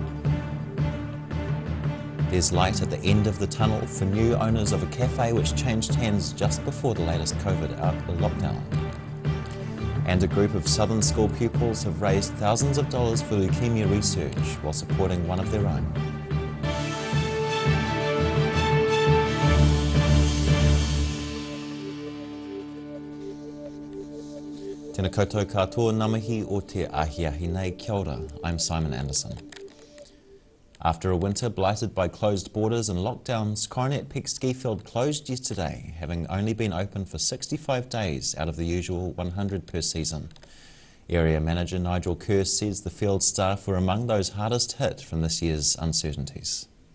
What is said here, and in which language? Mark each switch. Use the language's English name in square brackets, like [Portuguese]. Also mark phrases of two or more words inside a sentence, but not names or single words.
[English] There's light at the end of the tunnel for new owners of a cafe which changed hands just before the latest COVID lockdown. And a group of Southern school pupils have raised thousands of dollars for leukemia research while supporting one of their own. [Māori] Tēnā koutou katoa namahi o te ahiahi nei, kia ora. [English] I'm Simon Anderson. After a winter blighted by closed borders and lockdowns, Coronet Peak Ski Field closed yesterday, having only been open for 65 days out of the usual 100 per season. Area Manager Nigel Kerr says the field staff were among those hardest hit from this year's uncertainties.